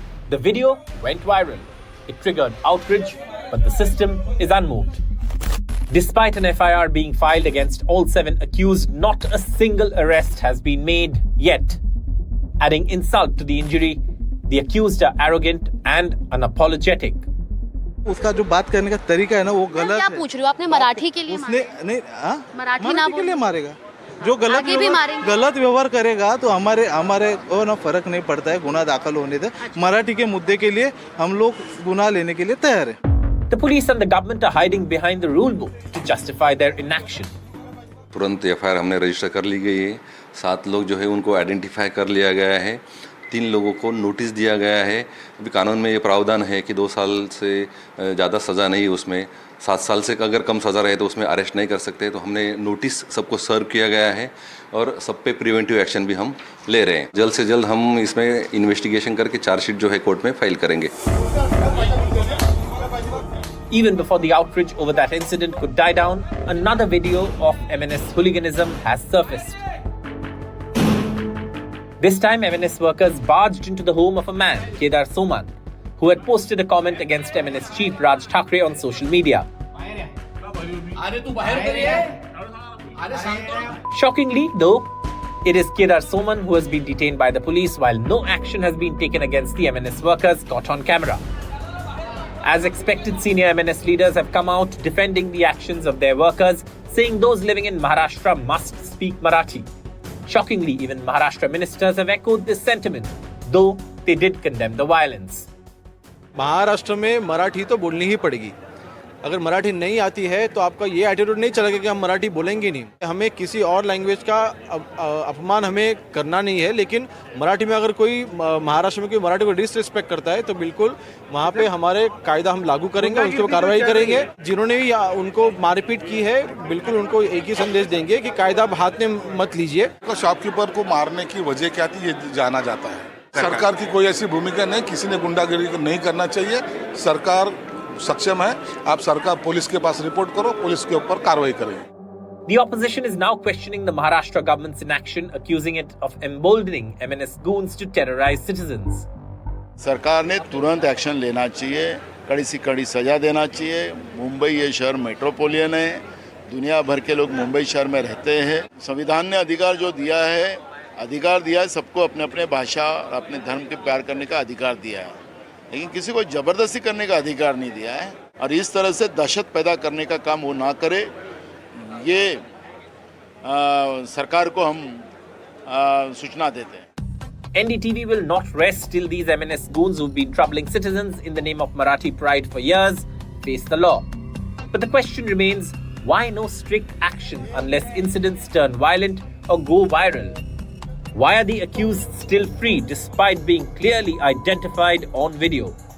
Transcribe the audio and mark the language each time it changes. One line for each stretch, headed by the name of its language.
English: The video went viral. It triggered outrage, but the system is unmoved. Despite an FIR being filed against all 7 accused, not a single arrest has been made yet. Adding insult to the injury, the accused are arrogant and unapologetic.
Hindi: उसका जो बात करने का तरीका है ना वो गलत है। क्या पूछ रहे हो आपने मराठी के लिए? उसने नहीं मराठी ना के लिए मारेगा। जो गलत व्यवहार करेगा तो हमारे को ना फर्क नहीं पड़ता है गुनाह दाखिल होने से। मराठी के मुद्दे के लिए हम लोग गुनाह लेने के लिए तैयार हैं।
English: The police and the government are hiding behind the rule book to justify their inaction.
Hindi: तुरंत एफआईआर हमने रजिस्टर कर ली गई है। 7 लोग जो है उनको आइडेंटिफाई कर लिया गया है। 3 लोगों को नोटिस दिया गया है। अभी कानून में ये प्रावधान है कि 2 साल से ज़्यादा सज़ा नहीं, उसमें 7 साल से अगर कम सज़ा रहे तो उसमें अरेस्ट नहीं कर सकते। तो हमने नोटिस सबको सर्व किया गया है और सब पे प्रिवेंटिव एक्शन भी हम ले रहे हैं। जल्द से जल्द हम इसमें इन्वेस्टिगेशन करके चार्जशीट जो है कोर्ट में फाइल करेंगे।
English: Even before the outrage over that incident could die down, another video of MNS hooliganism has surfaced. This time, MNS workers barged into the home of a man, Kedar Soman, who had posted a comment against MNS chief Raj Thakre on social media. Shockingly, though, it is Kedar Soman who has been detained by the police while no action has been taken against the MNS workers caught on camera. As expected, senior MNS leaders have come out defending the actions of their workers, saying those living in Maharashtra must speak Marathi. Shockingly, even Maharashtra ministers have echoed this sentiment, though they did condemn the violence.
Hindi: Maharashtra में मराठी तो बोलनी ही पड़ेगी। अगर मराठी नहीं आती है तो आपका ये एटीट्यूड नहीं चलेगा कि हम मराठी बोलेंगे नहीं। हमें किसी और लैंग्वेज का अपमान हमें करना नहीं है, लेकिन मराठी में अगर कोई महाराष्ट्र में कोई मराठी को डिसरिस्पेक्ट करता है तो बिल्कुल वहाँ पे हमारे कायदा हम लागू करेंगे, उसके ऊपर कार्रवाई करेंगे। जिन्होंने भी उनको मारपीट की है, बिल्कुल उनको एक ही संदेश देंगे कि कायदा हाथ में मत लीजिए। शॉपकीपर को मारने की वजह क्या थी ये जाना जाता है। सरकार की कोई ऐसी भूमिका नहीं, किसी ने गुंडागिरी नहीं करना चाहिए। सरकार सक्षम है, आप सरकार पुलिस के पास रिपोर्ट करो, पुलिस के ऊपर कार्रवाई करेंगे।
English: The opposition is now questioning the Maharashtra government's inaction, accusing it of emboldening MNS goons to terrorize citizens.
Hindi: सरकार ने तुरंत एक्शन लेना चाहिए, कड़ी से कड़ी सजा देना चाहिए। मुंबई ये शहर मेट्रोपोलियन है, दुनिया भर के लोग मुंबई शहर में रहते हैं। संविधान ने अधिकार जो दिया है सबको अपने अपने भाषा और अपने धर्म के प्यार करने का अधिकार दिया है, लेकिन किसी को जबरदस्ती करने का अधिकार नहीं दिया है। और इस तरह से दहशत पैदा करने का काम वो ना करे, ये सरकार को हम सूचना देते हैं।
English: NDTV will not rest till these MNS goons who've been troubling citizens in the name of Marathi pride for years face the law. But the question remains, Why no strict action unless incidents turn violent or go viral? Why are the accused still free despite being clearly identified on video?